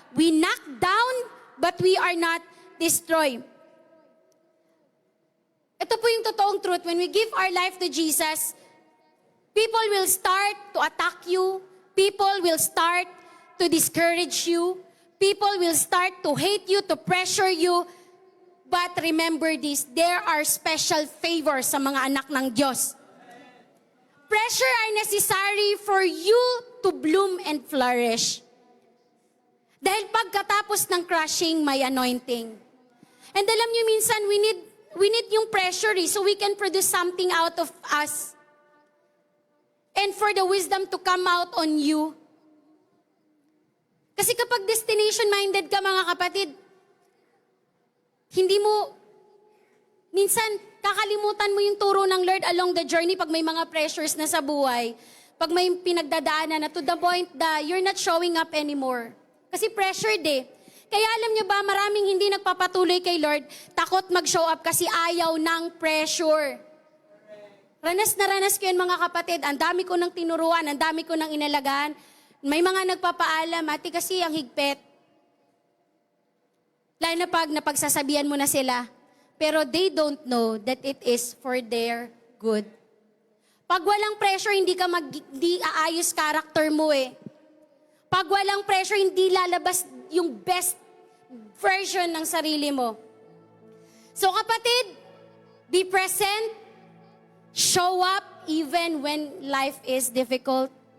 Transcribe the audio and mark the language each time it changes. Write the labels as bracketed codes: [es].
[en] We knocked down, but we are not destroyed. [tl] Ito po yung totoong truth. [en] When we give our life to Jesus, people will start to attack you. People will start to discourage you. People will start to hate you, to pressure you. But remember this, there are special favors [tl] sa mga anak ng Diyos. [en] Pressure are necessary for you to bloom and flourish. [tl] Dahil pagkatapos ng crushing, may anointing. [en] And [tl] alam niyo minsan, [en] we need yung pressure so we can produce something out of us. And for the wisdom to come out on you. [tl] Kasi kapag destination-minded ka, mga kapatid, hindi mo, minsan, kakalimutan mo yung turo ng Lord [en] along the journey [tl] pag may mga pressures na sa buhay. Pag may pinagdadaanan na [en] to the point that you're not showing up anymore. [tl] Kasi pressured eh. Kaya alam niyo ba, maraming hindi nagpapatuloy kay Lord, takot mag-show up kasi ayaw ng pressure. Ranas na ranas ko yun, mga kapatid. Ang dami ko nang tinuruan, ang dami ko nang inalagaan. May mga nagpapaalam, ati kasi ang higpit. Lalo na pag napagsasabihan mo na sila. [en] pero they don't know that it is for their good. [tl] Pag walang pressure, hindi aayos character mo eh. Pag walang pressure, hindi lalabas yung best version ng sarili mo. [en] So kapatid, be present, show up even when life is difficult.